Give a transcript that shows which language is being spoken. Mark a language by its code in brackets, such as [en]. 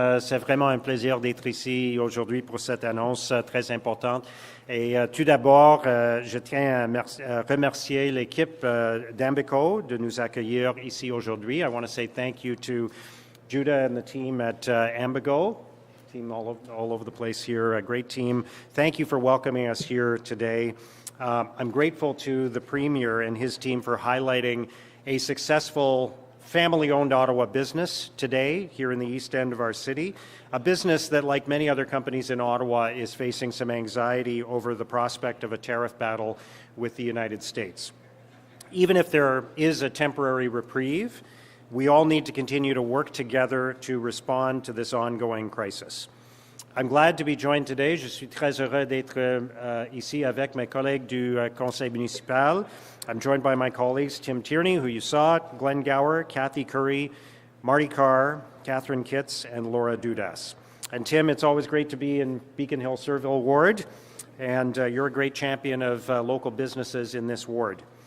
[fr] C'est vraiment un plaisir d'être ici aujourd'hui pour cette annonce très importante. Et tout d'abord, je tiens à remercier l'équipe d'Ambico de nous accueillir ici aujourd'hui. [en] I want to say thank you to Judah and the team at Ambico, team all over the place here, a great team. Thank you for welcoming us here today. I'm grateful to the Premier and his team for highlighting a successful family-owned Ottawa business today here in the East End of our city, a business that, like many other companies in Ottawa, is facing some anxiety over the prospect of a tariff battle with the United States. Even if there is a temporary reprieve, we all need to continue to work together to respond to this ongoing crisis. I'm glad to be joined today. [fr] Je suis très heureux d'être ici avec mes collègues du Conseil municipal. [en] I'm joined by my colleagues Tim Tierney, who you saw, Glenn Gower, Kathy Curry, Marty Carr, Catherine Kitts, and Laura Dudas. And Tim, it's always great to be in Beacon Hill-Cedarville ward, and you're a great champion of local businesses in this ward.